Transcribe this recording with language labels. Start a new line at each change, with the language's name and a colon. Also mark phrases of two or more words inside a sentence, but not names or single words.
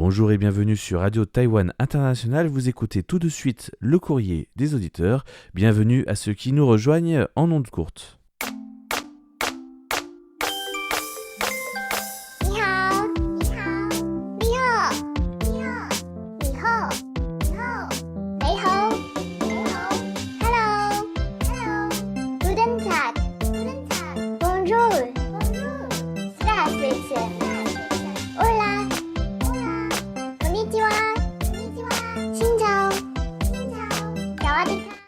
French: Bonjour et bienvenue sur Radio Taïwan International. Vous écoutez tout de suite le courrier des auditeurs. Bienvenue à ceux qui nous rejoignent en ondes courtes.
Chinese: 你好，你好，你好，你好，你好，你好，你好，你好，
English: Hello, Hello,
German: Guten Tag, Guten Tag,
French: Bonjour, Bonjour, Здравствуйте,
Spanish: Hola, Hola,
Japanese: こんにちは、こんにちは,
Vietnamese: Xin chào, Xin chào,
Thai: สวัสดีครับ.